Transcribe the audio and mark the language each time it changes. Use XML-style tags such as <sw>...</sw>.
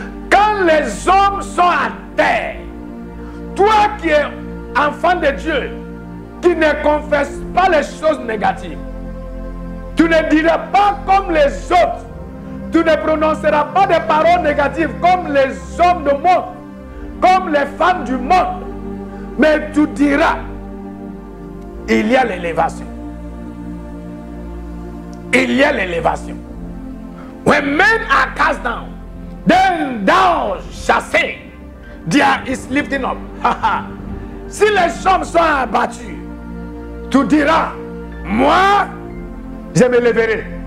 <fr>quand les hommes sont à terre, toi qui es enfant de Dieu, qui ne confesse pas les choses négatives, tu ne diras pas comme les autres, tu ne prononceras pas des paroles négatives comme les hommes du monde, comme les femmes du monde, mais tu diras, il y a l'élévation. Il y a l'élévation.</fr> <en>When men are cast down, then thou shalt say, there is lifting up.</en> <fr>Si les chambres sont abattues, tu diras, moi, je me lèverai.</fr>